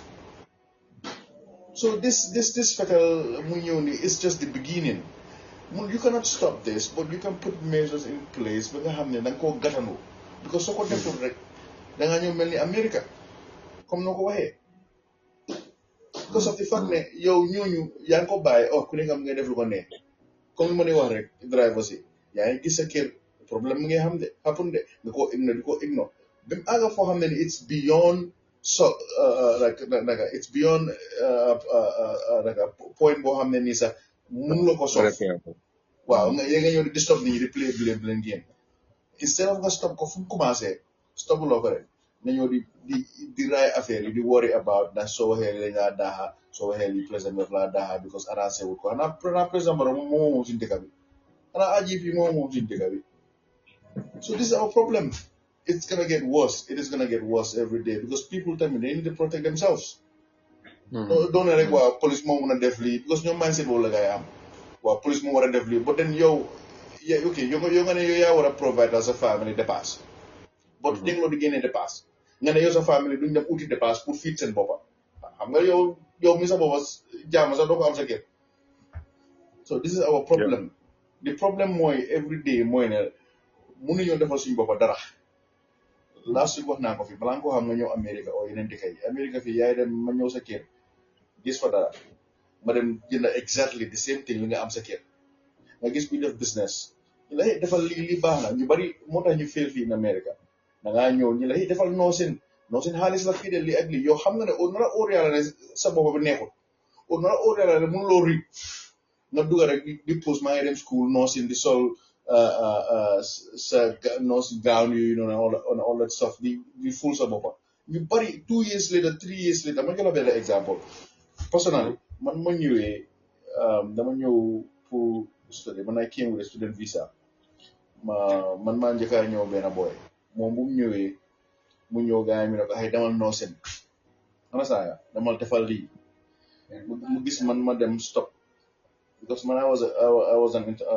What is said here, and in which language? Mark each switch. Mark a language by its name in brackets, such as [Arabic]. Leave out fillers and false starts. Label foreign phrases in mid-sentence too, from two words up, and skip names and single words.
[English] so this [Wolof] fetal mu ñëw ni [English] it's just the beginning you cannot stop this but you can put measures in place [Wolof] ba nga xam ne da nga koo gàttandu because soo ko deful rek da nga ñëw mel ni America comme noo ko waxee [English] because of the fact [Wolof] ne yow ñooñu yaa ngi ko bàyyi ku nekk am ngay def lu ko neex comme li ma di wax rek driver si yaa ngi gis sa kër problème mu ngay xam de happen de nga koo ignore di ko ignore ba mu àgga foo xam ne ni [English] it's beyond it's beyond point [Wolof] boo xam ne nii sax mun la ko sof waaw nga ñëw di stop nit ñi di [English] play blame game instead of [Wolof] nga stop ko fu mu commencé stop loo ko rek nga ñëw di raay affaire yi di [English] worry about [Wolof] ndax soo waxee dañ laa daaxa soo waxee li président daf laa daaxa because arrangé wut ko xanaa président Barrow moom suñu dëkk bi xanaa AGP moom suñu dëkk bi [English] so this is our problem it's gonna get worse it is gonna get worse every day because people [Wolof] tamit [English] they need to protect themselves [Wolof] doon rek waa police moo mun a def lii because ñoom mindset boobu la ngay am waaw police moo war a def lii [English] but then [Wolof] yow nga ne yow yaa war a provide sa famille dépasse but dégloo di génne dépasse nga ne yow sa famille duñ dem uti dépasse pour feed seen boppa xam nga yow mi sa boppa jaama sax doo ko am sa kër [English] so this is our problem the problem [Wolof] mooy [English] every day [Wolof] mooy ne mënuñoo defal suñu boppa dara [English] last week [Wolof] wax naa ko fi balaa nga ko xam nga ñëw Amérique o yeneen dëkk yi Amérique fii yaay dem ma ñëw sa kër gis fa dara ma dem jënd [English] exactly the same thing [Wolof] li nga am sa kër nga gis kuy def business ñu la defal li baax na ñu bari moo tax ñu fail fii [English] in America [Wolof] da ngaa ñëw ñu la defal noosin xaalis la fii de lii ak lii yow xam nga ne nar a óor yàlla ne sa bopp bi neexul nar a óor yàlla ne mënuloo ri nga dugal rek di post maa ngi dem school noosin di sol sa noosin gown yooyu noonu [English] all that stuff [Wolof] di ful sa bopp ñu bari [English] 2 years later 3 years later [Wolof] ma jox la benn exemple personally man ma ñëwee dama ñëw pour study man [English] I came with a student visa [Wolof] man maa njëkk a ñëw benn boy moom bu mu ñëw gars yi mi ne ko ay demal noosen ana saa demal defal lii mu gis man ma dem [English] stop because [Wolof] man [English] I was an